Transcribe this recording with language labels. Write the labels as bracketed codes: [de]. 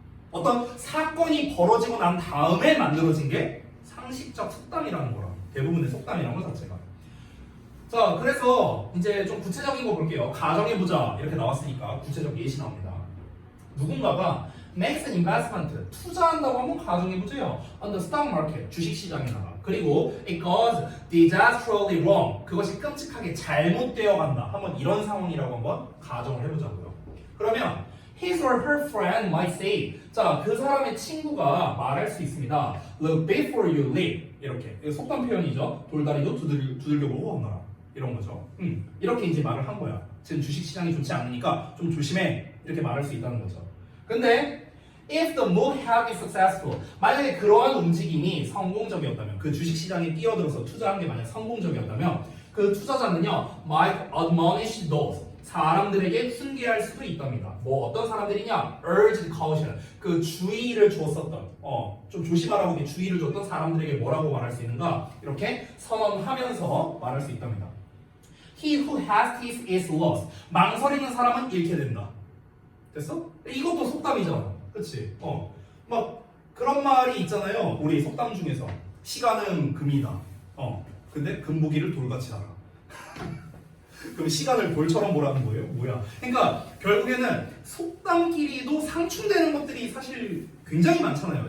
[ko] 어떤 사건이 벌어지고 난 다음에 만들어진 게 상식적 속담이라는 거라. 대부분의 속담이라는 것 자체가. 자, 그래서 이제 좀 구체적인 거 볼게요. 가정해보자. 이렇게 나왔으니까 구체적 예시 나옵니다. 누군가가 [en] makes an investment, [ko] 투자한다고 한번 가정해보세요. [en] on the stock market, [ko] 주식시장에다가. 그리고 [en] it goes disastrously wrong. [ko] 그것이 끔찍하게 잘못되어 간다. 한번 이런 상황이라고 한번 가정을 해보자고요. 그러면 [en] his or her friend might say, [ko] 자, 그 사람의 친구가 말할 수 있습니다. [en] Look before you leap. [ko] 이렇게. 이거 속담 표현이죠. 돌다리도 두들겨보고 건너라. 이런 거죠. 이렇게 이제 말을 한 거야. 지금 주식시장이 좋지 않으니까 좀 조심해. 이렇게 말할 수 있다는 거죠. 근데 [en] if the move had been successful, [ko] 만약에 그러한 움직임이 성공적이었다면, 그 주식시장에 뛰어들어서 투자한 게 만약 성공적이었다면 그 투자자는요 [en] might admonish those, [ko] 사람들에게 훈계할 수도 있답니다. 뭐 어떤 사람들이냐? [en] urged caution, [ko] 그 주의를 주었었던, 좀 조심하라고 이렇게 주의를 줬던 사람들에게 뭐라고 말할 수 있는가? 이렇게 선언하면서 말할 수 있답니다. [en] He who hesitates is lost. [ko] 망설이는 사람은 잃게 된다. 됐어? 이것도 속담이잖아. 그치? 막 그런 말이 있잖아요. 우리 속담 중에서 시간은 금이다. 근데 금보기를 돌같이 알아. 그럼 시간을 돌처럼 보라는 거예요? 뭐야? 그러니까 결국에는 속담끼리도 상충되는 것들이 사실 굉장히 많잖아요.